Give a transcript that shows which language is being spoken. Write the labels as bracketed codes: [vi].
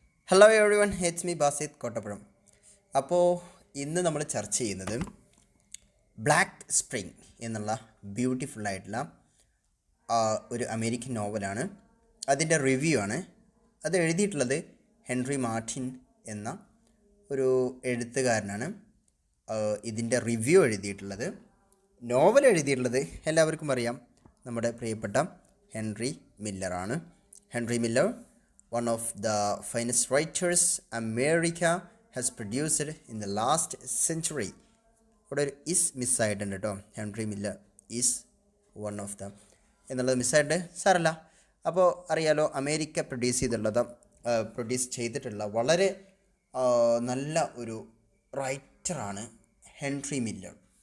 [en] hello everyone, it's me [ml] Basith Kottappuram. അപ്പോൾ ഇന്ന് നമ്മൾ ചർച്ച ചെയ്യുന്നത് ബ്ലാക്ക് സ്പ്രിംഗ് എന്നുള്ള ബ്യൂട്ടിഫുള്ളായിട്ടുള്ള ഒരു അമേരിക്കൻ നോവലാണ്. അതിൻ്റെ റിവ്യൂ ആണ്. അത് എഴുതിയിട്ടുള്ളത് ഹെൻറി മാർട്ടിൻ എന്ന ഒരു എഴുത്തുകാരനാണ്. ഇതിൻ്റെ റിവ്യൂ എഴുതിയിട്ടുള്ളത്, നോവൽ എഴുതിയിട്ടുള്ളത് എല്ലാവർക്കും അറിയാം, നമ്മുടെ പ്രിയപ്പെട്ട Henry മില്ലറാണ്. [en] Henry Miller, one of the finest writers America has produced in the last century. [ml] ഇവിടെ ഒരു ഇസ് മിസ്സായിട്ടുണ്ട് കേട്ടോ. Henry Miller [en] is one of the [ml] എന്നുള്ളത് മിസ്സായിട്ട് സാരല്ല. അപ്പോൾ അറിയാലോ, അമേരിക്ക പ്രൊഡ്യൂസ് ചെയ്തിട്ടുള്ള വളരെ നല്ല ഒരു റൈറ്ററാണ് ഹെൻറി മില്ലർ.